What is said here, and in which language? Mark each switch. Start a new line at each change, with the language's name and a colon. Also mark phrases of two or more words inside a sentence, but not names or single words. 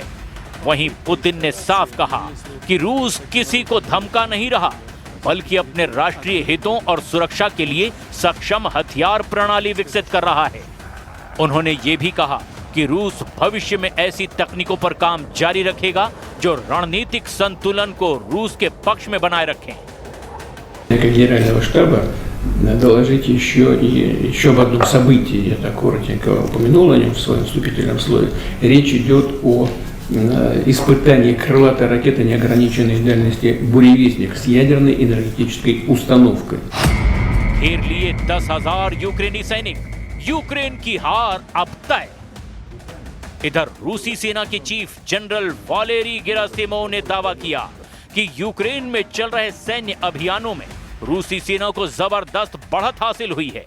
Hindi: वहीं पुतिन ने साफ कहा कि रूस किसी को धमका नहीं रहा, बल्कि अपने राष्ट्रीय हितों और सुरक्षा के लिए सक्षम हथियार प्रणाली विकसित कर रहा है। उन्होंने ये भी कहा कि रूस भविष्य में ऐसी तकनीकों पर काम जारी रखेगा जो रणनीतिक संतुलन को रूस के पक्ष में बनाए रखें।
Russian: Генерального штаба доложить еще об одном событии. Я так коротенько упомянул о нем в своем вступительном слове. Речь идет о испытании крылатой ракеты неограниченной дальности «Буревестник» с ядерной энергетической установкой.
Hindi: घेर लिए 10,000 यूक्रेनी सैनिक, यूक्रेन की हार अब तय। इधर रूसी सेना के चीफ जनरल वालेरी गेरासिमोव ने दावा किया कि यूक्रेन में चल रहे सैन्य अभियानों में रूसी सेना को जबरदस्त बढ़त हासिल हुई है।